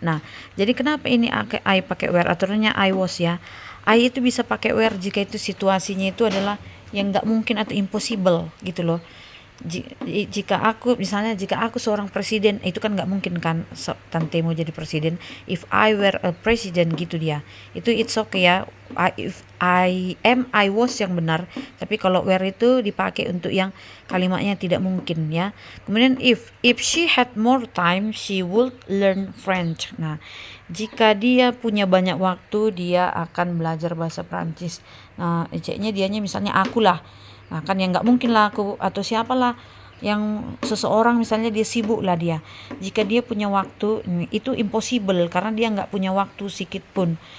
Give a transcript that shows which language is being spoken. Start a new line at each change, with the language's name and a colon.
Indonesian: Nah, jadi kenapa ini I pakai were, aturannya I was ya. I itu bisa pakai were jika itu situasinya itu adalah yang nggak mungkin atau impossible gitu loh. Jika aku seorang presiden, itu kan nggak mungkin kan tante mau jadi presiden.
English: If I were a president
Indonesian: gitu dia. Itu
English: it's okay ya. If I was
Indonesian: yang benar. Tapi kalau were itu dipakai untuk yang kalimatnya tidak mungkin ya.
English: Kemudian if she had more time, she would learn French.
Indonesian: Nah, jika dia punya banyak waktu, dia akan belajar bahasa Prancis. Nah, ejeknya dianya misalnya aku lah. Nah, kan yang nggak mungkin lah aku atau siapalah yang seseorang misalnya dia sibuk lah dia. Jika dia punya waktu, itu impossible karena dia nggak punya waktu sedikit pun.